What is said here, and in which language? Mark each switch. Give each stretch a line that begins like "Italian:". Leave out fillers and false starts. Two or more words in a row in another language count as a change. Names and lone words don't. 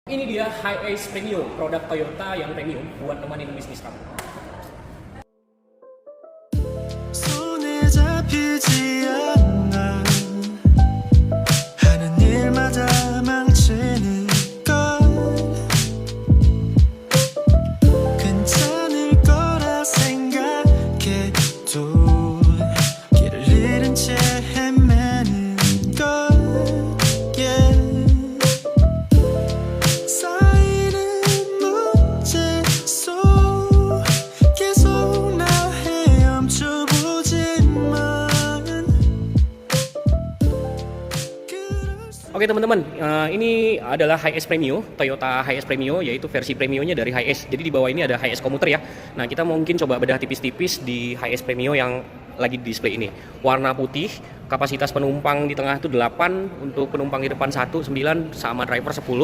Indonesian: Ini dia Hiace Premio, produk Toyota yang premium buat nemenin bisnis kamu.
Korean: 손에 잡히지 않아 하는 일마다 망치는 건 괜찮을 거라 생각해도 길을 잃은 채 헤매는 건 yeah. 쌓이는 문제 속 계속 나 헤엄쳐 보지만
Indonesian: Oke teman-teman, ini adalah Hiace Premio, Toyota Hiace Premio, yaitu versi premiumnya dari Hiace. Jadi di bawah ini ada Hiace Commuter ya. Nah kita mungkin coba bedah tipis-tipis di Hiace Premio yang lagi di display ini. Warna putih, kapasitas penumpang di tengah itu 8, untuk penumpang di depan 1, 9, sama driver 10.